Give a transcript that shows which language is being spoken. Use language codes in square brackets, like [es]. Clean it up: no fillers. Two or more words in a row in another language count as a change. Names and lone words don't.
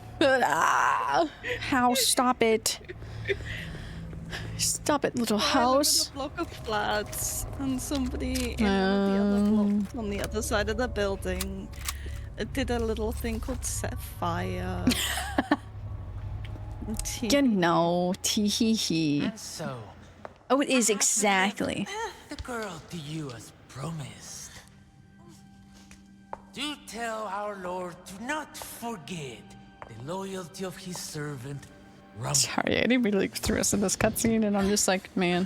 [en] How? Stop it. Stop it, little house. I live in a block of flats, and somebody in the other block on the other side of the building did a little thing called set fire. You know, tee-hee-hee. And so, Oh, it is exactly. the girl to you as promised. Do tell our Lord to not forget the loyalty of his servant. Sorry, I didn't really threw us in this cutscene, and I'm just like, man.